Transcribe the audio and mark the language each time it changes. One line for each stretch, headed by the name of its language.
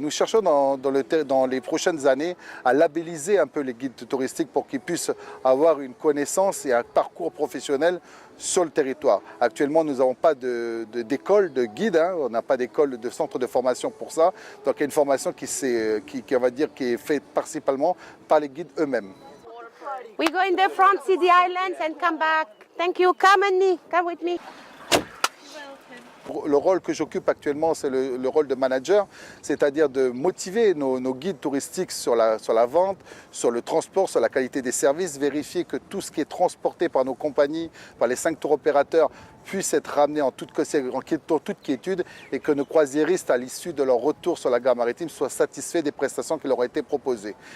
French: Nous cherchons dans les prochaines années à labelliser un peu les guides touristiques pour qu'ils puissent avoir une connaissance et un parcours professionnel sur le territoire. Actuellement, nous n'avons pas d'école de guide, on n'a pas d'école de centre de formation pour ça. Donc il y a une formation qui est faite principalement par les guides eux-mêmes.
English: We go in the front, see the islands and come back. Thank you. Come with me.
French: Le rôle que j'occupe actuellement, c'est le rôle de manager, c'est-à-dire de motiver nos guides touristiques sur la vente, sur le transport, sur la qualité des services, vérifier que tout ce qui est transporté par nos compagnies, par les 5 tours opérateurs, puisse être ramené en toute quiétude et que nos croisiéristes, à l'issue de leur retour sur la gare maritime, soient satisfaits des prestations qui leur ont été proposées.